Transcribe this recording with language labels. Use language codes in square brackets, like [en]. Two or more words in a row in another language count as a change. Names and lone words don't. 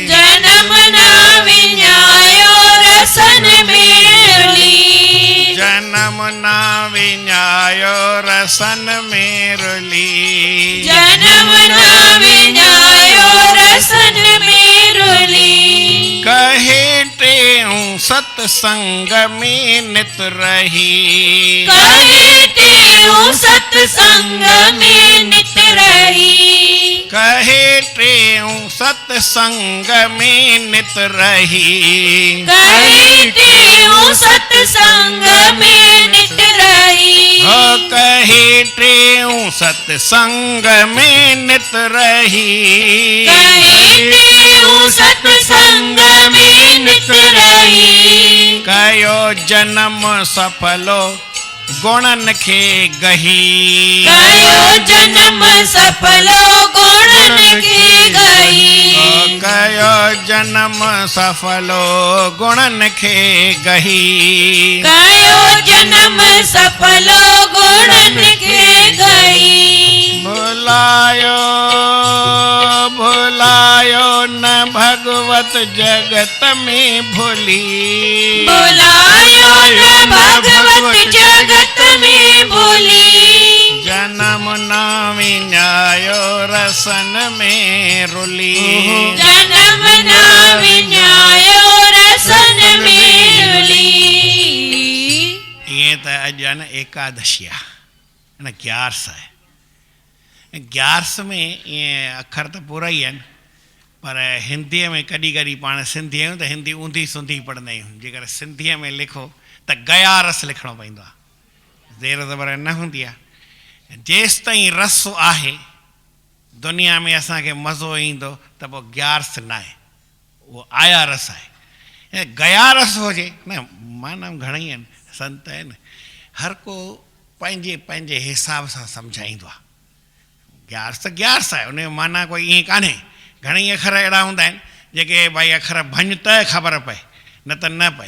[sd] जन्म ना विन्यायो रसन में रुली जन्म ना विन्यायो रसन में रुली जन्म ना विन्यायो रसन में रुली कहे टेऊं सत्संग में नित रही कहे तेऊ सत्संग में नित रही कहे टेऊं सत्संग में नित रही कहे तेऊ सत्संग में नित रही हो कहे टेऊं सत्संग में नित रही कहे तेऊ सत्संग में नित रही कयो जन्म सफलो गुणन खे गही कयो जन्म सफलो गुणन के गई कयो जन्म सफलो गुणन खे गही कयो जन्म सफलो गुणन के गई भुलायो न भगवत जगत में भूली बुलायो न भगवत जगत में भूली जन्म ना विन्यायो रसन में रुली जन्म ना विन्यायो रसन में रुली ये तो अज न एकादशी आहे न ग्यारस आहे ग्यारस में ये अखर तो पूरा ही आहिनि पर हिंदीअ में कॾहिं कॾहिं पाण सिंधी आहियूं त हिंदी ऊंधी सूंधी पढ़ंदा आहियूं जेकर सिंधीअ में लिखो त गयारस लिखणो पवंदो आहे ज़ेर ज़बर न हूंदी आहे जेसि ताईं रस आहे दुनिया में असांखे मज़ो ईंदो त पोइ ग्यारस न आहे उहो आया रस आहे गयारस हुजे न माना घणेई आहिनि संत आहिनि हर को पंहिंजे पंहिंजे हिसाब सां सम्झाईंदो आहे ग्यारस त ग्यारस आहे उन जो माना कोई ईअं कान्हे घणेई अखर अहिड़ा हूंदा आहिनि जेके भाई अखर भञ त ख़बर पए न त न पए।